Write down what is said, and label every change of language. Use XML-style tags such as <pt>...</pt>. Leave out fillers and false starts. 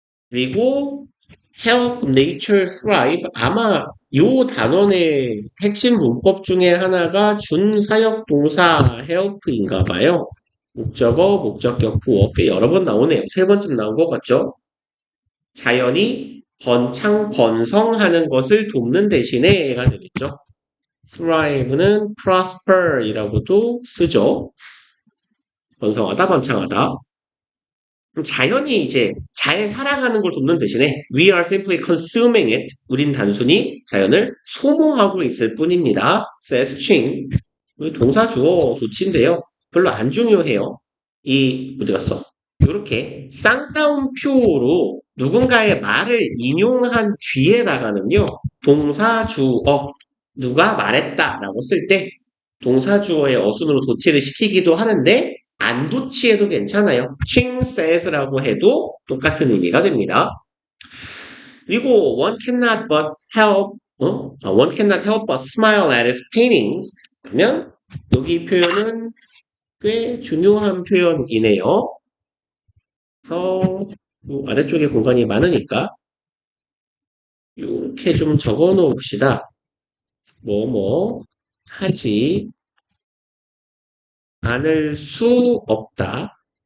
<ko>그리고</ko> <en>help nature thrive.</en> <ko>아마 요 단원의 핵심 문법 중에 하나가 준사역 동사 help인가 봐요. 목적어, 목적격, 부어. 꽤 여러 번 나오네요. 세 번쯤 나온 것 같죠? 자연이 번창, 번성하는 것을 돕는 대신에가 되겠죠. thrive는 prosper이라고도 쓰죠. 번성하다, 번창하다. 그럼 자연이 이제 잘 살아가는 걸 돕는 대신에</ko> <en>we are simply consuming it.</en> <ko>우린 단순히 자연을 소모하고 있을 뿐입니다.</ko> <en>says Ching.</en> <ko>동사 주어 조치인데요. 별로 안 중요해요. 어디 갔어? 이렇게 쌍따옴표로 누군가의 말을 인용한 뒤에다가는요. 동사 주어 누가 말했다라고 쓸 때 동사 주어의 어순으로 도치를 시키기도 하는데 안 도치해도 괜찮아요.</ko> <en>Ching says</en> <ko>라고 해도 똑같은 의미가 됩니다. 그리고</ko> <en>one cannot but help one cannot help but smile at his paintings.</en> <ko>그러면 여기 표현은 꽤 중요한 표현이네요. 그래서 아래쪽에 공간이 많으니까 이렇게 좀 적어 놓읍시다. 뭐뭐 하지 않을 수 없다.</ko>